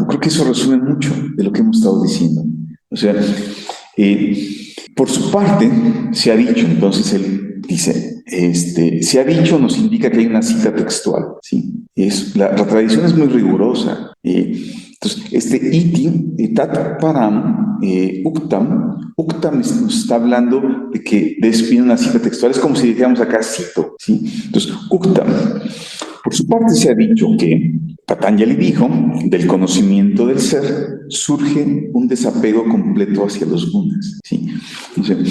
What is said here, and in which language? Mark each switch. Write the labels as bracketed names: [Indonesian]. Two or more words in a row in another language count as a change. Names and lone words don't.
[Spanish] Creo que eso resume mucho de lo que hemos estado diciendo. O sea, por su parte, se ha dicho, entonces él dice, se ha dicho nos indica que hay una cita textual, ¿sí? La tradición es muy rigurosa. Entonces, [Sanskrit] इति, तत् परम्, उक्तम् [Spanish] nos está hablando de que viene una cita textual, es como si dijéramos acá cito, ¿sí? Entonces, uktam. Por su parte se ha dicho que Patanjali dijo, del conocimiento del ser surge un desapego completo hacia los gunas, ¿sí?